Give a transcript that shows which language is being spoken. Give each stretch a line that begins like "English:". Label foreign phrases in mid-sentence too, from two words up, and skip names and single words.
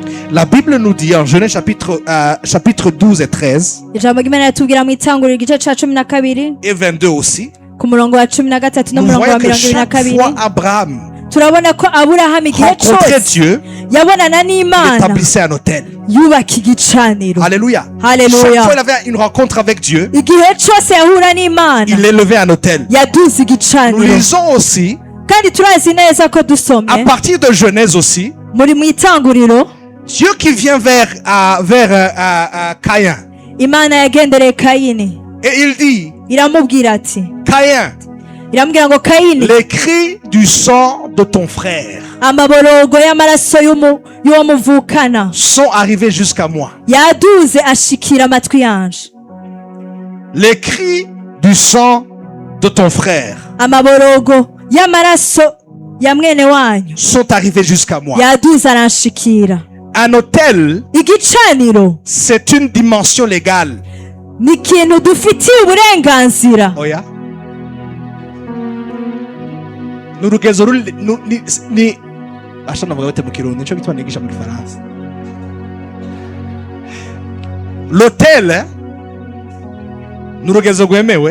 French: La Bible nous dit en Genèse chapitre 12 et 13
Rundi: ijambo ry'Imana ritubwira mu Itanguriro igice ca 12
French: et 22 aussi,
Rundi: ku murongo wa 13 no
French: nous
Rundi: murongo
French: voyons
Rundi: wa
French: que
Rundi: 22
French: chaque fois Abraham
Rundi: turabona ko Aburahamu igihe
French: rencontrait
Rundi: cose
French: Dieu,
Rundi: yabonana
French: il
Rundi: n'Imana
French: établissait un autel.
Rundi: yubaka igicaniro.
French: Alléluia.
Rundi: Alléluia.
French: Chaque fois il avait une rencontre avec Dieu,
Rundi: igihe cose yahura n'Imana
French: il élevait un autel.
Rundi: yaduze
French: Nous
Rundi: igicaniro.
French: lisons aussi,
Rundi: kandi turazi neza ko
French: à
Rundi: dusomye
French: partir de Genèse aussi,
Rundi: muri mu Itanguriro
French: Dieu qui vient vers Caïn.
Rundi: Imana yagendereye Kayini
French: Et il dit,
Rundi: iramubwira ati
French: Caïn,
Rundi: iramubwira ngo Kayini,
French: les cris du sang de ton frère
Rundi: amaborogo y'amaraso y'uwo muvukana
French: sont arrivés jusqu'à moi.
Rundi: yaduze ashikira amatwi yanje.
French: Les cris du sang de ton frère
Rundi: Amaborogo y'amaraso ya mwene wanyu
French: sont arrivés jusqu'à moi.
Rundi: yaduze aranshikira.
French: Un autel,
Rundi: Igicaniro
French: c'est une dimension légale.
Rundi: ni ikintu dufitiye uburenganzira. Oya. N'urugezo ni asha navuga bate mu Kirundi, nico bitwa nigisha mu Gifaransa. L'autel n'urugezo rwemewe.